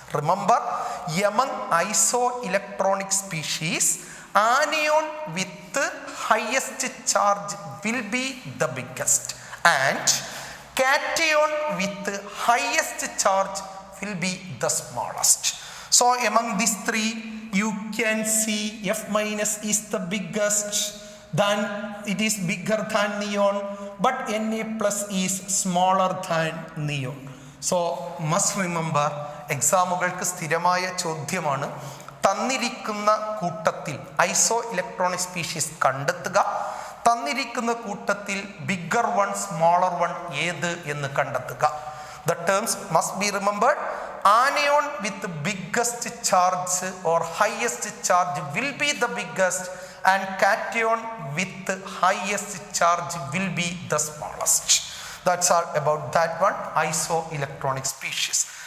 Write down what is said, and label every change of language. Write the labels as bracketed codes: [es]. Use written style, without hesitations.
[en] Remember, among isoelectronic species, anion with the highest charge will be the biggest, and cation with the highest charge will be the smallest. So among these 3, you can see F minus is the biggest, then it is bigger than neon, but Na plus is smaller than neon. So must remember, [ml] എക്സാമുകൾക്ക് സ്ഥിരമായ ചോദ്യമാണ്, തന്നിരിക്കുന്ന കൂട്ടത്തിൽ ഐസോ electronic species കണ്ടെത്തുക, തന്നിരിക്കുന്ന കൂട്ടത്തിൽ bigger one smaller one ഏത് എന്ന് കണ്ടെത്തുക. [en] The terms must be remembered. Anion with the biggest charge or highest charge will be the biggest, and cation with the highest charge will be the smallest. That's all about that one, isoelectronic species.